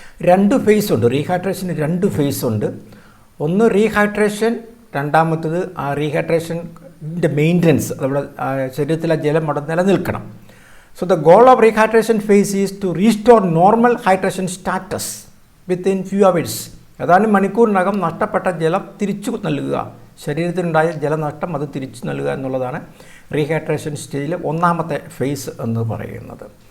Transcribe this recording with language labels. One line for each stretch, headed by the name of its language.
Malayalam: 2 face ഉണ്ട്, റീഹൈഡ്രേഷന് 2 face ഉണ്ട്. ഒന്ന് റീഹൈഡ്രേഷൻ, രണ്ടാമത്തത് ആ റീഹൈഡ്രേഷൻ്റെ മെയിൻ്റനൻസ്, നമ്മുടെ ശരീരത്തിലെ ജലം അവിടെ നിലനിൽക്കണം.
English: So the goal of rehydration phase is to restore normal hydration status within few hours.
Malayalam: അതാണ് മണിക്കൂറിനകം നഷ്ടപ്പെട്ട ജലം തിരിച്ചു നൽകുക, ശരീരത്തിനുണ്ടായ ജലനഷ്ടം അത് തിരിച്ചു നൽകുക എന്നുള്ളതാണ് റീഹൈഡ്രേഷൻ സ്റ്റേജിലെ ഒന്നാമത്തെ ഫേസ് എന്ന് പറയുന്നത്.